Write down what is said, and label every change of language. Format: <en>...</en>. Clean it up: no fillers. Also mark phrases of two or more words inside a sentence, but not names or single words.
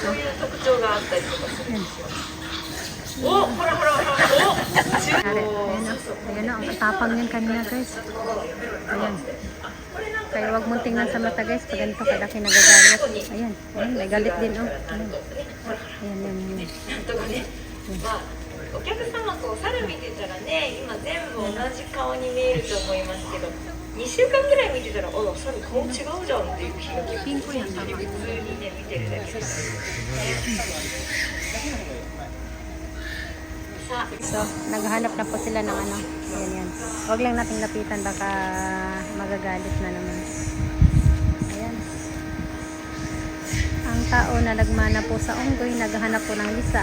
<tl>Oh. Ayan. Ayan o, ang tapang yan kanina guys. Ayan. Kaya wag mong tingnan sa mata guys, pag ganito kalaki nagagalit. Ayan, ayan, may galit din o. Ayan, ayan, ayan.</tl> <ja>お客様こう猿見てたらね、今全部同じ顔に見えると思いますけど、2週間ぐらい見てたら、あら、猿顔違うじゃんっていう気がピンクやったら普通にね、見てるだけです。</ja> <tl>So, naghahanap na po sila ng Ayan, yan. Huwag lang nating lapitan, baka magagalit na naman. Ayan. Ang tao na nagmana po sa unggoy, naghahanap po ng lisa.</tl>